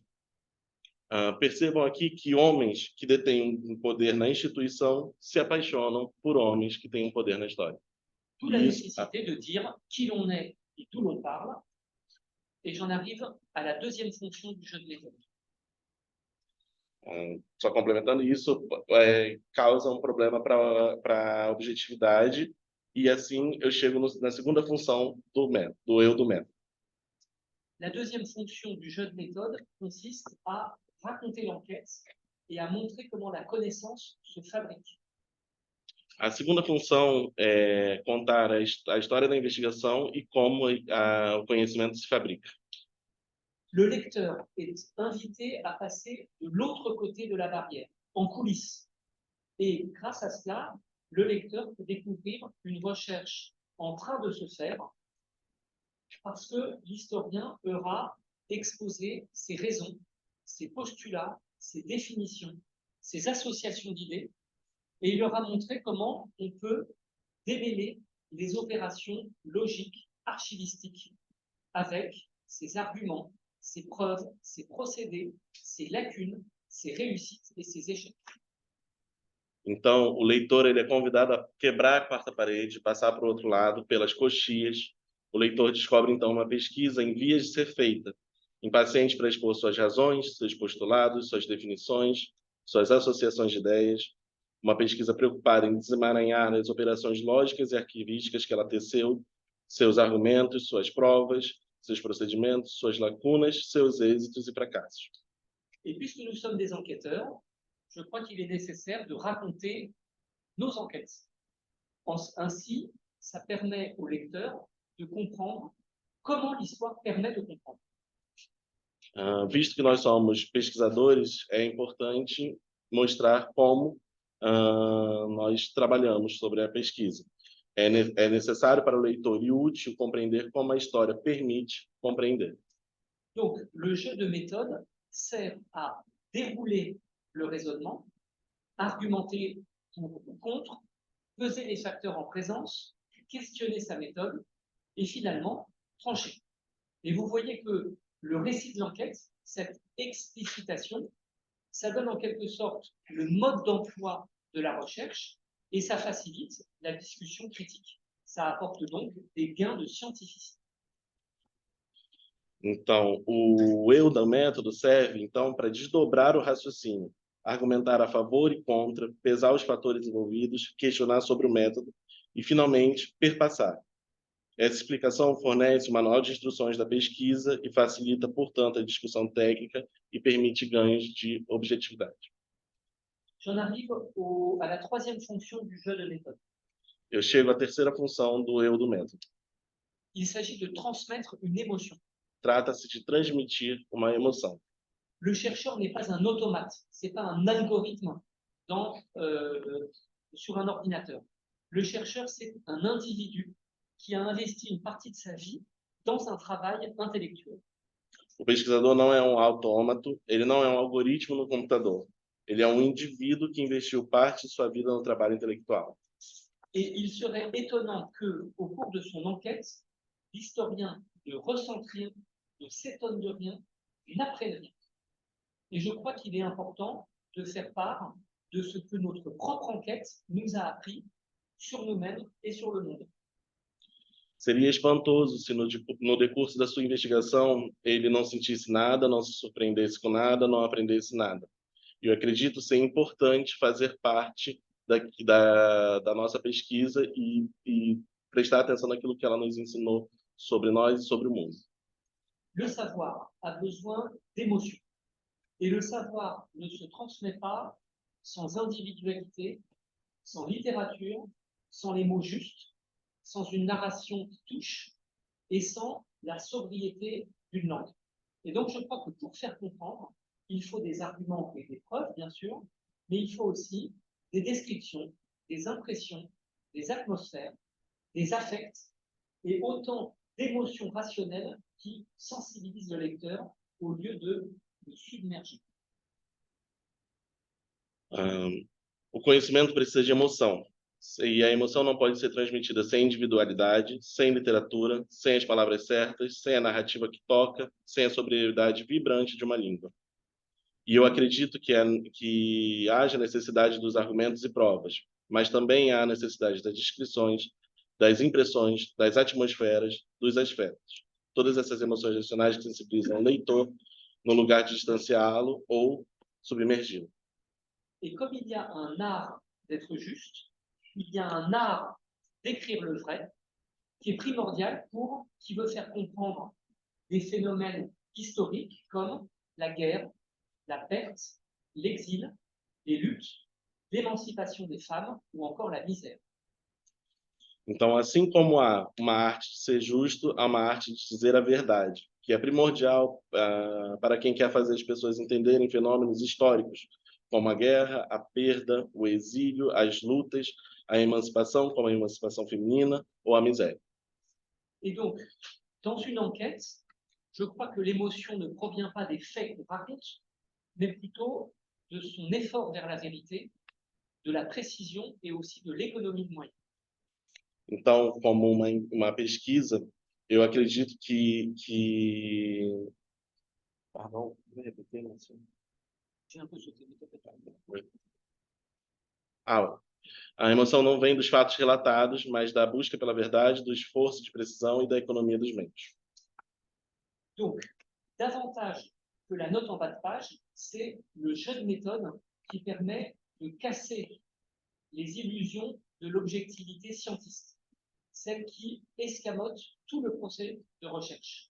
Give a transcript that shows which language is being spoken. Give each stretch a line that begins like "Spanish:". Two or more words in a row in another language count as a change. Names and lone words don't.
Portuguese: Percebam aqui que homens que detêm um poder na instituição se apaixonam por homens que têm um poder na história.
French: D'où la nécessité de dire qui l'on est et d'où l'on parle. Et j'en arrive à la deuxième fonction du jeu de méthode.
Portuguese: Só complementando isso, causa um problema para a objetividade, e assim eu chego na segunda função do método, do eu do método.
French: La deuxième fonction du jeu de méthode consiste à raconter l'enquête et à montrer comment la connaissance se fabrique.
Portuguese: A segunda função é contar a história da investigação e como o conhecimento se fabrica.
French: Le lecteur est invité à passer de l'autre côté de la barrière, en coulisses. Et grâce à cela, le lecteur peut découvrir une recherche en train de se faire parce que l'historien aura exposé ses raisons, ses postulats, ses définitions, ses associations d'idées, et il aura montré comment on peut démêler les opérations logiques, archivistiques, avec ses arguments, ses preuves, ses procédés, ses lacunes, ses réussites et ses échecs.
Portuguese: Então, o leitor ele é convidado a quebrar a quarta parede, passar para o outro lado, pelas coxias. O leitor descobre, então, uma pesquisa em vias de ser feita, impaciente para expor suas razões, seus postulados, suas definições, suas associações de ideias. Uma pesquisa preocupada em desemaranhar as operações lógicas e arquivísticas que ela teceu, seus argumentos, suas provas, seus procedimentos, suas lacunas, seus êxitos e fracassos.
French: Et puisque nous sommes des enquêteurs, je crois qu'il est nécessaire de raconter nos enquêtes. Ainsi, ça permet au lecteur de comprendre comment l'histoire permet de comprendre.
Portuguese: Visto que nós somos pesquisadores, é importante mostrar como nós trabalhamos sobre a pesquisa. É necessário para o leitor e útil compreender como a história permite compreender.
French: Donc, le jeu de méthode sert à dérouler le raisonnement, argumenter pour ou contre, peser les facteurs en présence, questionner sa méthode et finalement trancher. Et vous voyez que le récit de l'enquête, cette explicitation, ça donne en quelque sorte le mode d'emploi de la recherche et ça facilite la discussion critique. Ça apporte donc des gains de scientificité.
Portuguese: Então, o eu do método serve, então, para desdobrar o raciocínio, argumentar a favor e contra, pesar os fatores envolvidos, questionar sobre o método e, finalmente, perpassar. Essa explicação fornece o manual de instruções da pesquisa e facilita, portanto, a discussão técnica e permite ganhos de objetividade.
French: J'en arrive à la troisième fonction du jeu de méthode.
Portuguese: Eu chego à terceira função do eu do método.
French: Il s'agit de transmettre une émotion.
Portuguese: Trata-se de transmitir uma emoção.
French: Le chercheur n'est pas un automate, c'est pas un algorithme sur un ordinateur. Le chercheur, c'est un individu qui a investi une partie de sa vie dans un travail intellectuel.
Portuguese: O pesquisador não é um autômato, ele não é um algoritmo no computador. Ele é um indivíduo que investiu parte de sua vida no trabalho intelectual.
French: Et il serait étonnant que, au cours de son enquête, l'historien ne ressente rien, ne s'étonne de rien, n'apprenne rien. Et je crois qu'il est important de faire part de ce que notre propre enquête nous a appris sur nous-mêmes et sur le monde.
Portuguese: Seria espantoso se no decurso da sua investigação ele não sentisse nada, não se surpreendesse com nada, não aprendesse nada. Eu acredito ser importante fazer parte da nossa pesquisa e prestar atenção naquilo que ela nos ensinou sobre nós e sobre o mundo.
French: Le savoir a besoin d'émotion. Et le savoir ne se transmet pas sans individualité, sans littérature, sans les mots justes, sans une narration qui touche et sans la sobriété d'une langue. Et donc, je crois que pour faire comprendre, il faut des arguments et des preuves, bien sûr, mais il faut aussi des descriptions, des impressions, des atmosphères, des affects et autant d'émotions rationnelles qui sensibilisent le lecteur au lieu de le submerger.
Portuguese: O conhecimento precisa de emoção. E a emoção não pode ser transmitida sem individualidade, sem literatura, sem as palavras certas, sem a narrativa que toca, sem a sobriedade vibrante de uma língua. E eu acredito que haja necessidade dos argumentos e provas, mas também há necessidade das descrições, das impressões, das atmosferas, dos aspectos. Todas essas emoções racionais que sensibilizam o leitor no lugar de distanciá-lo ou submergi-lo.
French: Et comme il y a un art d'être juste, il y a un art d'écrire le vrai qui est primordial pour qui veut faire comprendre des phénomènes historiques comme la guerre, la perte, l'exil, les luttes, l'émancipation des femmes ou encore la misère.
Portuguese: Então, assim como há uma arte de ser justo, há uma arte de dizer a verdade, que é primordial para quem quer fazer as pessoas entenderem fenômenos históricos, como a guerra, a perda, o exílio, as lutas, a emancipação, como a emancipação feminina ou a miséria.
French: Et donc, dans une enquête, je crois que l'émotion ne provient pas des faits qu'on raconte, mais plutôt de son effort vers la vérité, de la précision et aussi de l'économie de moyens.
Portuguese: Então, como uma pesquisa, eu acredito que... Pardon, vou repetir, não sei.
French: J'ai un peu sauté, mais t'inquiète pas.
Portuguese: A emoção não vem dos fatos relatados, mas da busca pela verdade, do esforço de precisão e da economia dos meios.
French: Donc, davantage que la note en bas de page, c'est le jeu de méthode qui permet de casser les illusions de l'objectivité scientifique, celle qui escamote tout le procès de recherche.